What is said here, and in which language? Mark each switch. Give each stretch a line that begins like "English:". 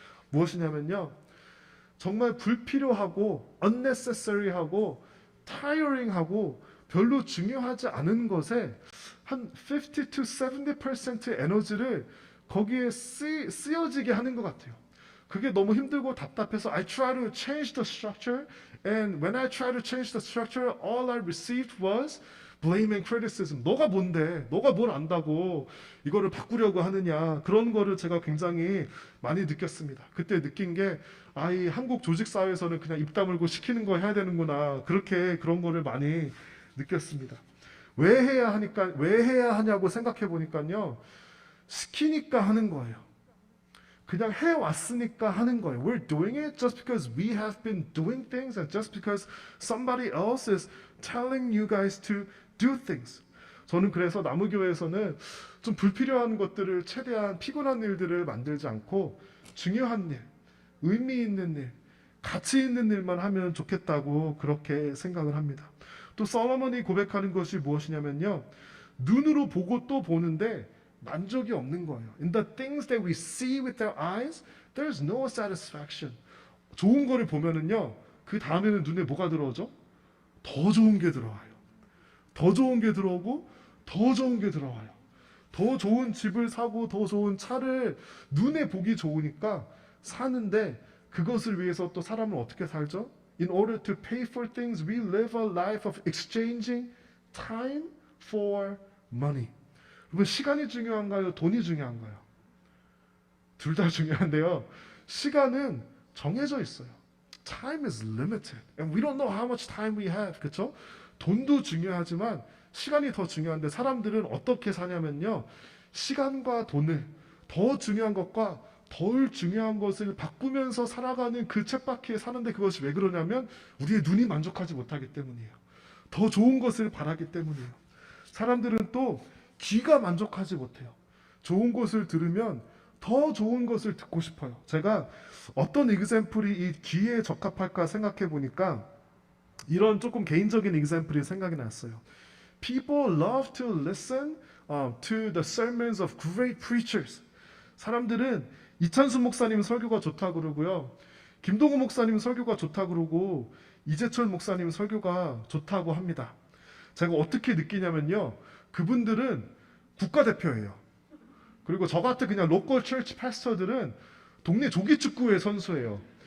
Korean: 무엇이냐면요, 정말 불필요하고 unnecessary하고 tiring하고 별로 중요하지 않은 것에 한 50 to 70% 에너지를 거기에 쓰여지게 하는 것 같아요. 그게 너무 힘들고 답답해서
English: I try to change the structure and when I try to change the structure all I received was blame and criticism.
Korean: 너가 뭔데? 너가 뭘 안다고 이거를 바꾸려고 하느냐. 그런 거를 제가 굉장히 많이 느꼈습니다. 그때 느낀 게 이 한국 조직사회에서는 그냥 입 다물고 시키는 거 해야 되는구나. 그렇게 그런 거를 많이 느꼈습니다. 왜 해야 하냐고 생각해 보니까요. 시키니까 하는 거예요. 그냥 해왔으니까 하는 거예요.
English: We're doing it just because we have been doing things and just because somebody else is telling you guys to do things.
Korean: 저는 그래서 나무교회에서는 좀 불필요한 것들을 최대한 피곤한 일들을 만들지 않고 중요한 일, 의미 있는 일, 가치 있는 일만 하면 좋겠다고 그렇게 생각을 합니다. 또 솔로몬이 고백하는 것이 무엇이냐면요. 눈으로 보고 또 보는데 만족이 없는 거예요.
English: In the things that we see with our eyes, there's no satisfaction.
Korean: 좋은 거를 보면은요, 그 다음에는 눈에 뭐가 들어오죠? 더 좋은 게 들어와요. 더 좋은 게 들어오고, 더 좋은 게 들어와요. 더 좋은 집을 사고, 더 좋은 차를 눈에 보기 좋으니까 사는데, 그것을 위해서 또 사람은 어떻게 살죠?
English: In order to pay for things, we live a life of exchanging time for money.
Korean: 여러분, 시간이 중요한가요? 돈이 중요한가요? 둘 다 중요한데요. 시간은 정해져 있어요.
English: Time is limited. And we don't know how much time we have.
Korean: 그렇죠? 돈도 중요하지만 시간이 더 중요한데 사람들은 어떻게 사냐면요. 시간과 돈을 더 중요한 것과 덜 중요한 것을 바꾸면서 살아가는 그 쳇바퀴에 사는데 그것이 왜 그러냐면 우리의 눈이 만족하지 못하기 때문이에요. 더 좋은 것을 바라기 때문이에요. 사람들은 또 귀가 만족하지 못해요. 좋은 것을 들으면 더 좋은 것을 듣고 싶어요. 제가 어떤 example이 이 귀에 적합할까 생각해 보니까 이런 조금 개인적인 example이 생각이 났어요.
English: People love to listen to the sermons of great preachers.
Korean: 사람들은 이찬수 목사님 설교가 좋다 그러고요. 김동우 목사님 설교가 좋다 그러고 이재철 목사님 설교가 좋다고 합니다. 제가 어떻게 느끼냐면요. 그분들은 국가대표예요. 그리고 저 같은 그냥 로컬 처치 패스터들은 동네 조기축구의 선수예요.